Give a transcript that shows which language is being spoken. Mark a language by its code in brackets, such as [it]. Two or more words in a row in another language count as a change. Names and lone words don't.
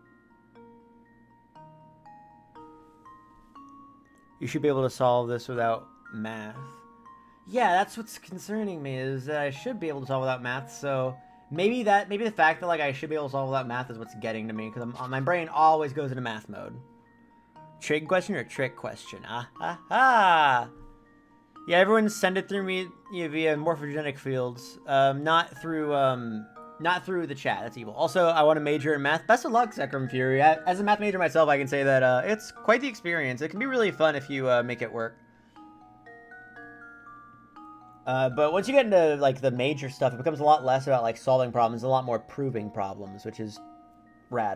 [en] You should be able to solve this without math. Yeah, that's what's concerning me, is that I should be able to solve without math, so... Maybe the fact that, like, I should be able to solve without math is what's getting to me, because my brain always goes into math mode. Trig question or trick question? Ah, ha, ha! Yeah, everyone send it through me via morphogenic fields, not through the chat. That's evil. Also, I want to major in math. Best of luck, Zekrom Fury. As a math major myself, I can say that it's quite the experience. It can be really fun if you make it work. But once you get into, like, the major stuff, it becomes a lot less about, like, solving problems, a lot more proving problems, which is rad.